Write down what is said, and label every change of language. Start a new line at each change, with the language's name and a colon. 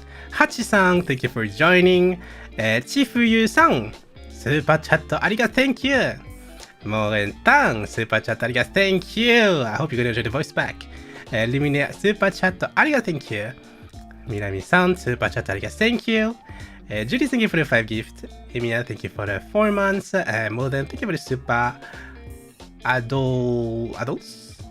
English: ハチさん、Thank you for joining。
Japanese: チフユさん、スーパーチャットありがとう。
English: Thank you。
Japanese: モーレンタン、スーパーチャットありがとう。
English: Thank you。 I hope you're gonna enjoy the voice back。
Japanese: リミネ、スーパーチャットありがとう。
English: Thank you。
Japanese: ミナミさん、スーパーチャットありがとう。
English: Thank you。ジュリー、Thank you for the 5 gift。 エミナ、Thank you for the 4 months。モーレン、Thank you for the super adults。